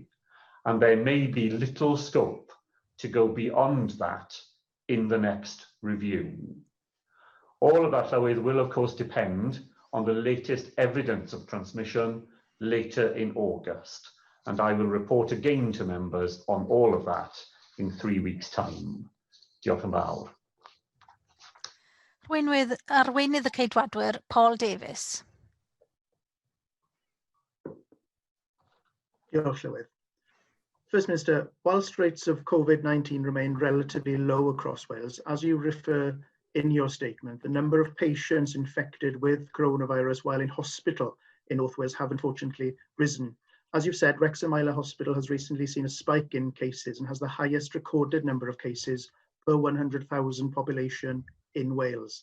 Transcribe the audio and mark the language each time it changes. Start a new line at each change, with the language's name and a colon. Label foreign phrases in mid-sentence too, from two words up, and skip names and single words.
English: And there may be little scope to go beyond that in the next review. All of that, Llywydd, will of course depend on the latest evidence of transmission later in August, and I will report again to members on all of that in 3 weeks' time.
Welsh: Diolch yn fawr. Arweinydd y Ceidwadwyr, Paul Davies. Diolch, Llywydd.
English: First Minister, whilst rates of Covid-19 remain relatively low across Wales, as you refer in your statement, the number of patients infected with coronavirus while in hospital in North Wales have unfortunately risen. As you've said, Wrexham Isle Hospital has recently seen a spike in cases and has the highest recorded number of cases per 100,000 population in Wales.